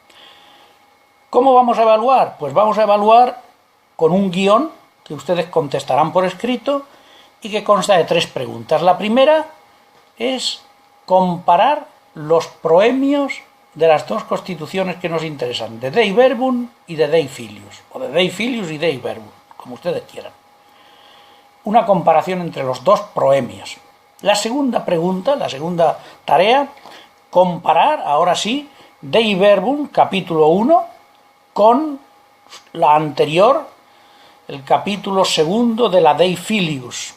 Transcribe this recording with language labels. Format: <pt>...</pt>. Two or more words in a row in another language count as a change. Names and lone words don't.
<es>¿Cómo vamos a evaluar? Pues vamos a evaluar con un guión que ustedes contestarán por escrito y que consta de tres preguntas. La primera es comparar los proemios de las dos constituciones que nos interesan, de Dei Verbum y de Dei Filius, o de Dei Filius y Dei Verbum, como ustedes quieran. Una comparación entre los dos proemios. La segunda pregunta, la segunda tarea, comparar, ahora sí, Dei Verbum, capítulo 1, con la anterior, el capítulo 2 de la Dei Filius.</es>